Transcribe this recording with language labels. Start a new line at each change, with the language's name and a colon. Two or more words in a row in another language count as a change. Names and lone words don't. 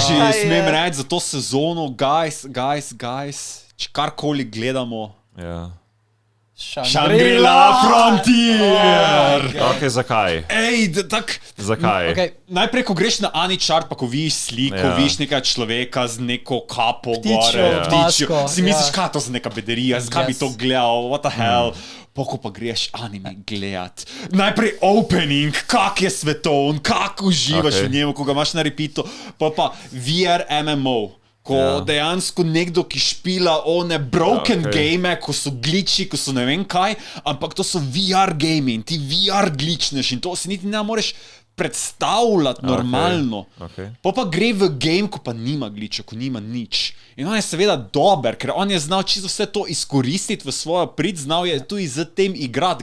Slovenian: če smem reči za to sezono, guys, če karkoli gledamo, Shangri-La Frontier! Ok, zakaj? Zakaj? Okay. Najprej, ko greš na Anichart, pa ko vidiš sliko, vidiš nekaj človeka z neko kapo Ptičjo, si misliš, kaj to za neka bederija, zakaj bi to gledal,
English: what the hell?
Slovenian: Poko pa greš anime gledat. Najprej opening, kak je svetovn, kak uživaš v njemu, ko ga imaš na repeatu, pa VR MMO. Ko dejansko nekdo, ki špila
English: one broken game,
Slovenian: ko so glitchi, ko so ne vem kaj, ampak to so VR game in ti VR glitchneš in to si niti ne moreš predstavljati normalno. Pa gre v game, ko pa nima glitcha, ko nima nič. In on je seveda dober, ker on je znal čisto vse to izkoristiti v svojo prid, znal je tudi z tem igrati.